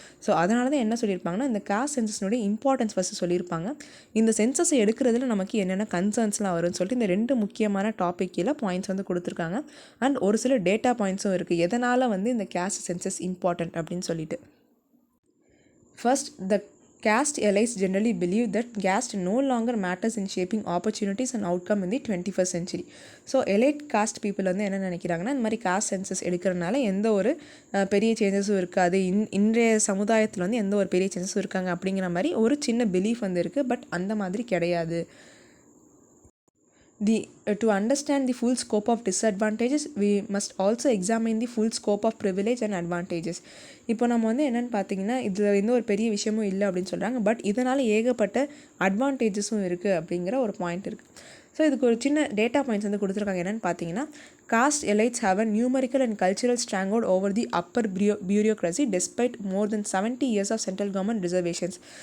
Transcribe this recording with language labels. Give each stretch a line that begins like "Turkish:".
Tamil: So அதனால தான் என்ன சொல்லியிருப்பாங்கன்னா, இந்த காஸ்ட் சென்சஸ்னுடைய இம்பார்ட்டன்ஸ் ஃபஸ்ட்டு சொல்லியிருப்பாங்க. இந்த சென்சஸை எடுக்கிறதுல நமக்கு என்னென்ன கன்சர்ன்ஸ்லாம் வரும்னு சொல்லிட்டு இந்த 2 முக்கியமான டாபிக் கீழே பாயிண்ட்ஸ் வந்து கொடுத்துருக்காங்க. அண்ட் ஒரு சில டேட்டா பாயிண்ட்ஸும் இருக்குது எதனால் வந்து இந்த காஸ்ட் சென்சஸ் இம்பார்ட்டன்ட் அப்படின்னு சொல்லிட்டு.
English: First, the caste allies generally believe that caste no longer matters in shaping opportunities and outcome in the 21st century.
Tamil: So
English: elite caste people
Tamil: வந்து என்ன நினைக்கிறாங்கன்னா, இந்த மாதிரி காஸ்ட் சென்சஸ் எடுக்கிறனால எந்த ஒரு பெரிய சேஞ்சஸும் இருக்காது, இன்றைய சமுதாயத்தில் வந்து எந்த ஒரு பெரிய சேஞ்சஸும் இருக்காங்க அப்படிங்கிற மாதிரி ஒரு சின்ன பிலீஃப் வந்து இருக்குது. பட் அந்த மாதிரி கிடையாது.
English: To understand the full scope of disadvantages, we must also examine the full scope of privilege and advantages.
Tamil: இப்போ நம்ம வந்து என்னென்னு பார்த்தீங்கன்னா, இதில் எந்த ஒரு பெரிய விஷயமும் இல்லை அப்படின்னு சொல்கிறாங்க. பட் இதனால் ஏகப்பட்ட அட்வான்டேஜஸும் இருக்குது அப்படிங்கிற ஒரு பாயிண்ட் இருக்குது. ஸோ இதுக்கு ஒரு சின்ன டேட்டா பாயிண்ட்ஸ் வந்து கொடுத்துருக்காங்க. என்னென்னு பார்த்தீங்கன்னா,
English: Caste elites have a numerical and cultural stronghold over the upper bureaucracy despite more than 70 years of central government reservations.